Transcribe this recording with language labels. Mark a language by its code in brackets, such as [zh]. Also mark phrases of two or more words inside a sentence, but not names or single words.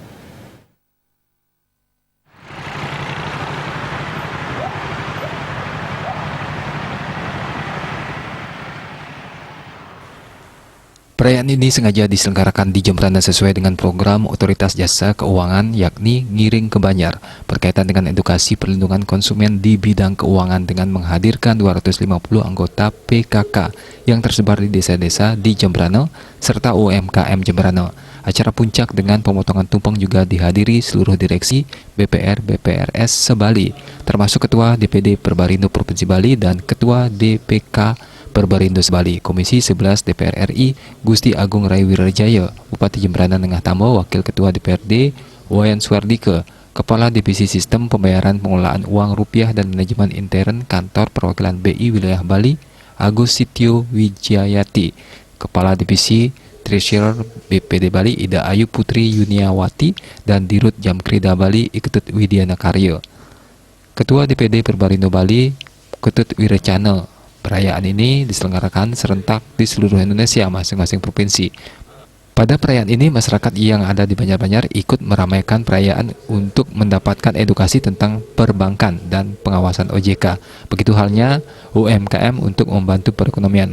[id] Perayaan ini sengaja diselenggarakan di Jembrana sesuai dengan program Otoritas Jasa Keuangan yakni Ngiring ke Banjar berkaitan dengan edukasi perlindungan konsumen di bidang keuangan dengan menghadirkan 250 anggota PKK yang tersebar di desa-desa di Jembrana serta UMKM Jembrana. Acara puncak dengan pemotongan tumpeng juga dihadiri seluruh direksi BPR-BPRS sebali, termasuk Ketua DPD Perbarindo Provinsi Bali dan Ketua DPK Perbarindo Sebali, Komisi 11 DPR RI, Gusti Agung Rai Wirajaya, Bupati Jembrana Nengah Tambo, Wakil Ketua DPRD, Wayan Suardike, Kepala Divisi Sistem Pembayaran Pengelolaan Uang Rupiah dan Manajemen Intern Kantor Perwakilan BI Wilayah Bali, Agus Sitio Wijayati, Kepala Divisi Treasurer BPD Bali, Ida Ayu Putri Yuniawati, dan Dirut Jamkrida Bali, Iketut Widiana Karyo. Ketua DPD Perbarindo Bali, Ketut Wirecana. Perayaan ini diselenggarakan serentak di seluruh Indonesia masing-masing provinsi. Pada perayaan ini, masyarakat yang ada di Banjar-Banjar ikut meramaikan perayaan untuk mendapatkan edukasi tentang perbankan dan pengawasan OJK. Begitu halnya UMKM untuk membantu perekonomian.